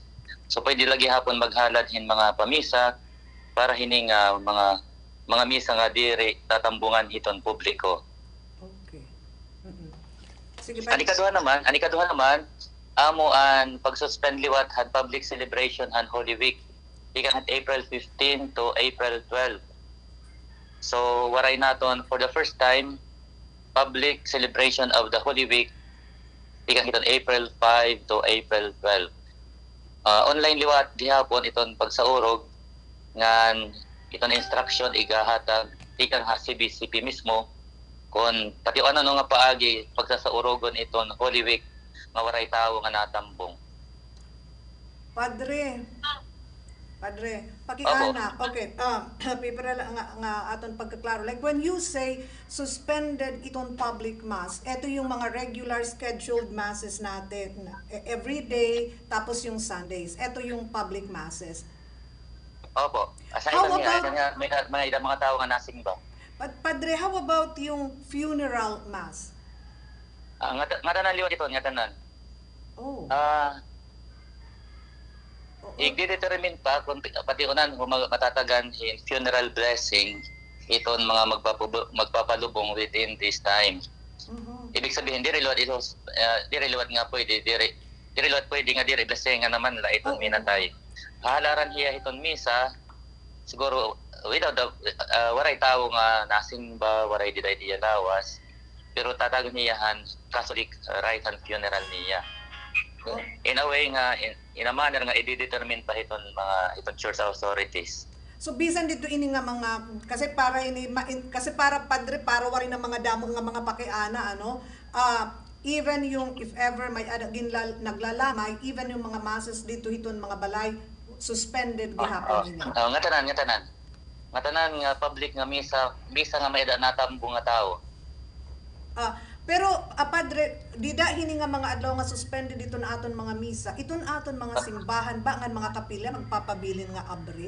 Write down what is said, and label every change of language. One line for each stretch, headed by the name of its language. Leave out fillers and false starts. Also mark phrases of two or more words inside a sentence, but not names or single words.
Waray: So pwede lagi hapon maghalad hin mga pamisa para hining mga misa nga diri tatambungan hiton publiko.
Filipino: Okay. Sige
Waray: pa. Anikaduha naman amo an pag-suspend liwat han
English: public celebration
Waray: han
English: Holy Week
Waray: ikan April 15 to April 12. So waray naton
English: for the first time public celebration of the Holy Week
Waray: ikan hiton April 5 to April 12. Online liwat gihapon iton pagsaurog ngan iton instruction igahatag ikan CBCP mismo kon pati ano nga paagi pagsasaurogon iton Holy Week nga waray tawo nga natambong. Padre, pakiana. Okay. Pipira nga aton pagkaklaro.
English: Like when you say suspended
Filipino: itong
English: public mass,
Filipino: ito yung mga
English: regular scheduled masses
Filipino: natin
English: every day
Filipino: tapos yung Sundays. Ito yung
English: public masses.
Filipino: Opo.
Waray: Aside niya may mga tao nga nasimba. Padre,
English: how about yung funeral mass?
Waray: Nga tanan liwat ito, nga tanan. I-determine pa kung pati unan matatagan in
English: funeral blessing
Waray: iton mga magpapalubong within this time. Ibig sabihin diri liwat nga pwede nga diri blessing nga naman la iton minatay. Halaran hiya iton misa siguro without the waray tao nga nasimba, waray diday lawas, pero tatagon niyahan
English: Catholic rite
Waray: and funeral niya.
English: In a way nga in a manner nga i-determine pa iton church authorities.
Waray: So bisan dito ini nga mga kasi para Padre para wari na mga damo nga mga pakiana even yung
English: if ever
Waray: may naglalamay even yung mga masses dito hiton mga balay suspended gihapon niya. Nga tanan nga public nga misa nga may natambong nga tao. Pero Padre, dida hini nga mga adlaw nga suspended dito na aton mga misa. Iton aton mga simbahan ba nga mga kapila magpapabilin nga abre?